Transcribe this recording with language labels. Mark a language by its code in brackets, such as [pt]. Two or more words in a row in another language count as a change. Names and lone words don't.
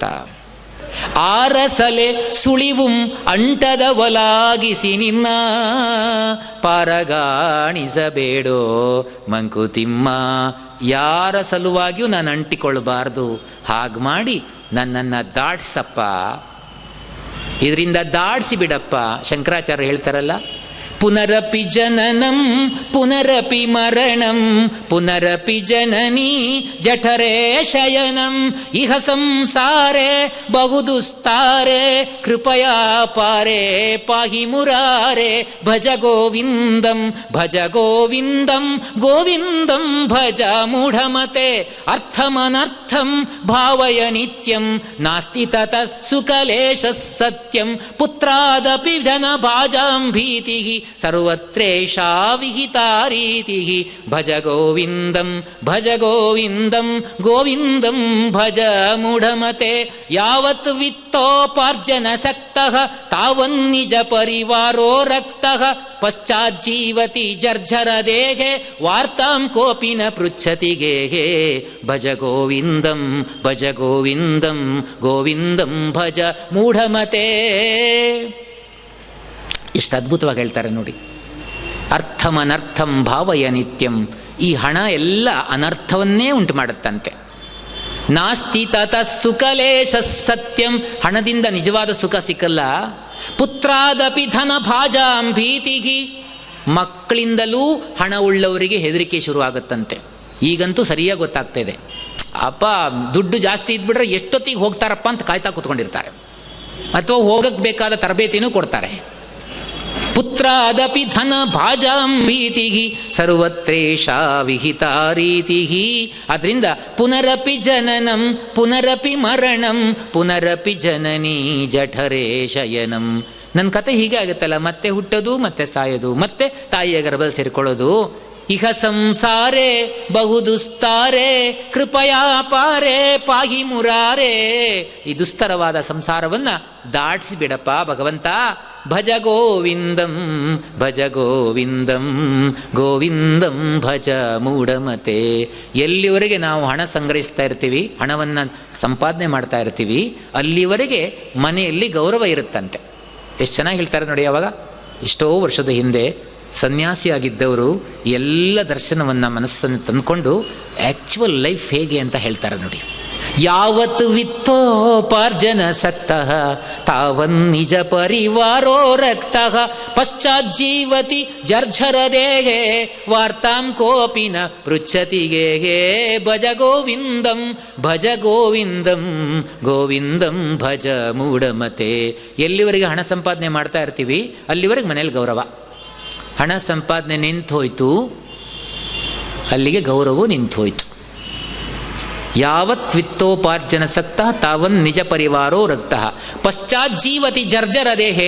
[kn] ಆರ ಸಲೆ ಸುಳಿವುಂ ಅಂಟದ ಒಲಾಗಿಸಿ ನಿನ್ನ ಪಾರಗಾಣಿಸಬೇಡೋ ಮಂಕುತಿಮ್ಮ. ಯಾರ ಸಲುವಾಗಿಯೂ ನಾನು ಅಂಟಿಕೊಳ್ಬಾರ್ದು, ಹಾಗೆ ಮಾಡಿ ನನ್ನನ್ನು ದಾಟ್ಸಪ್ಪ, ಇದರಿಂದ ದಾಡ್ಸಿ ಬಿಡಪ್ಪ. ಶಂಕರಾಚಾರ್ಯ ಹೇಳ್ತಾರಲ್ಲ, [sa] ಪುನರಪಿ ಜನನಂ ಪುನರಪಿ ಮರಣಂ ಪುನರಪಿ ಜನನೀ ಜಠರೇ ಶಯನಂ ಇಹ ಸಂಸಾರೇ ಬಹುದುಸ್ತಾರೆ ಕೃಪಯಾ ಪಾರೇ ಪಾಹಿ ಮುರಾರೇ ಭಜ ಗೋವಿಂದಂ ಗೋವಿಂದಂ ಭಜ ಮೂಢಮತೆ ಅರ್ಥಮನರ್ಥಂ ಭಾವಯ ನಿತ್ಯಂ ನಾಸ್ತಿ ತತ ಸುಕಲೇಶ ಸತ್ಯಂ ಪುತ್ರಾದಪಿ ಜನ ಭಾಜಾಂ ಭೀತಿ ಸರ್ವತ್ರೇಷಾ ವಿಹಿತಾ ರೀತಿ ಭಜ ಗೋವಿಂದಂ ಗೋವಿಂದಂ ಭಜ ಮೂಢಮತೆ ಯಾವತ್ ವಿತ್ತೋಪಾರ್ಜನ ಸಕ್ತಃ ತಾವನ್ನಿಜ ಪರಿವಾರೋ ರಕ್ತಃ ಪಶ್ಚಾಜ್ಜೀವತಿ ಜರ್ಜರ ದೇಹೆ ವಾರ್ತಾಂ ಕೋಪಿ ನ ಪೃಚ್ಛತಿ ಗೇಹೆ ಭಜ ಗೋವಿಂದಂ ಗೋವಿಂದಂ ಭಜ ಮೂಢಮತೆ. [kn] ಎಷ್ಟು ಅದ್ಭುತವಾಗಿ ಹೇಳ್ತಾರೆ ನೋಡಿ. [sa] ಅರ್ಥಮನರ್ಥಂ ಭಾವಯ ನಿತ್ಯಂ. [kn] ಈ ಹಣ ಎಲ್ಲ ಅನರ್ಥವನ್ನೇ ಉಂಟು ಮಾಡುತ್ತಂತೆ. [sa] ನಾಸ್ತಿ ತತ ಸುಕಲೇಶ ಸತ್ಯಂ. [kn] ಹಣದಿಂದ ನಿಜವಾದ ಸುಖ ಸಿಕ್ಕಲ್ಲ. [sa] ಪುತ್ರಾದಪಿ ಧನ ಭಾಜಾಂ ಭೀತಿಹಿ. [kn] ಮಕ್ಕಳಿಂದಲೂ ಹಣ ಉಳ್ಳವರಿಗೆ ಹೆದರಿಕೆ ಶುರುವಾಗುತ್ತಂತೆ. ಈಗಂತೂ ಸರಿಯಾಗಿ ಗೊತ್ತಾಗ್ತಾ ಇದೆ. ಅಪ್ಪ ದುಡ್ಡು ಜಾಸ್ತಿ ಇದ್ಬಿಟ್ರೆ ಎಷ್ಟೊತ್ತಿಗೆ ಹೋಗ್ತಾರಪ್ಪ ಅಂತ ಕಾಯ್ತಾ ಕೂತ್ಕೊಂಡಿರ್ತಾರೆ, ಅಥವಾ ಹೋಗಕ್ಕೆ ಬೇಕಾದ ತರಬೇತಿನೂ ಕೊಡ್ತಾರೆ. [sa] ಪುತ್ರಾದಪಿ ಧನ ಭಾಜಾಂ ಭೀತಿಹಿ ಸರ್ವತ್ರೇಷಾ ವಿಹಿತಾ ರೀತಿಹಿ. [kn] ಅದರಿಂದ [sa] ಪುನರಪಿ ಜನನಂ ಪುನರಪಿ ಮರಣಂ ಪುನರಪಿ ಜನನೀ ಜಠರೇ ಶಯನಂ. [kn] ನನ್ನ ಕತೆ ಹೀಗೆ ಆಗುತ್ತಲ್ಲ, ಮತ್ತೆ ಹುಟ್ಟೋದು, ಮತ್ತೆ ಸಾಯೋದು, ಮತ್ತೆ ತಾಯಿಯ ಗರ್ಭದಲ್ಲಿ ಸೇರಿಕೊಳ್ಳೋದು. [sa] ಇಹ ಸಂಸಾರೇ ಬಹುದುಸ್ತಾರೆ ಕೃಪಯಾ ಪಾರೇ ಪಾಹಿ ಮುರಾರೇ. [kn] ಈ ದುಸ್ತರವಾದ ಸಂಸಾರವನ್ನು ದಾಟಿಸಿಬಿಡಪ್ಪ ಭಗವಂತ. [sa] ಭಜ ಗೋವಿಂದಂ ಭಜ ಗೋವಿಂದಂ ಗೋವಿಂದಂ ಭಜ ಮೂಢಮತೆ. [kn] ಎಲ್ಲಿವರೆಗೆ ನಾವು ಹಣ ಸಂಗ್ರಹಿಸ್ತಾ ಇರ್ತೀವಿ, ಹಣವನ್ನು ಸಂಪಾದನೆ ಮಾಡ್ತಾ ಇರ್ತೀವಿ, ಅಲ್ಲಿವರೆಗೆ ಮನೆಯಲ್ಲಿ ಗೌರವ ಇರುತ್ತಂತೆ. ಎಷ್ಟು ಚೆನ್ನಾಗಿ ಹೇಳ್ತಾರೆ ನೋಡಿ. ಅವಾಗ ಎಷ್ಟೋ ವರ್ಷದ ಹಿಂದೆ ಸನ್ಯಾಸಿಯಾಗಿದ್ದವರು ಎಲ್ಲ ದರ್ಶನವನ್ನು ಮನಸ್ಸನ್ನು ತಂದುಕೊಂಡು [en] actual life [kn] ಹೇಗೆ ಅಂತ ಹೇಳ್ತಾರೆ ನೋಡಿ. [sa] ಯಾವತ್ ವಿತ್ತೋಪಾರ್ಜನ ಸಕ್ತಃ ತಾವನ್ ನಿಜ ಪರಿವಾರೋ ರಕ್ತಃ ಪಶ್ಚಾಜ್ಜೀವತಿ ಜರ್ಝರ ದೇಹೇ ವಾರ್ತಾಂ ಕೋಪಿನ ಪೃಚ್ಛತಿ ಗೇಹೇ. ಭಜ ಗೋವಿಂದಂ ಭಜ ಗೋವಿಂದಂ ಗೋವಿಂದಂ ಭಜ ಮೂಢಮತೆ. [kn] ಎಲ್ಲಿವರೆಗೆ ಹಣ ಸಂಪಾದನೆ ಮಾಡ್ತಾ ಇರ್ತೀವಿ ಅಲ್ಲಿವರೆಗೆ ಮನೇಲಿ ಗೌರವ. ಹಣ ಸಂಪಾದನೆ ನಿಂತು ಹೋಯಿತು, ಅಲ್ಲಿಗೆ ಗೌರವವು ನಿಂತು ಹೋಯಿತು. [sa] ಯಾವತ್ ವಿತ್ತೋಪಾರ್ಜನ ಸಕ್ತಃ ತಾವನ್ ನಿಜ ಪರಿವಾರೋ ರಕ್ತಃ ಪಶ್ಚಾಜ್ಜೀವತಿ ಜರ್ಜರ ದೇಹೇ.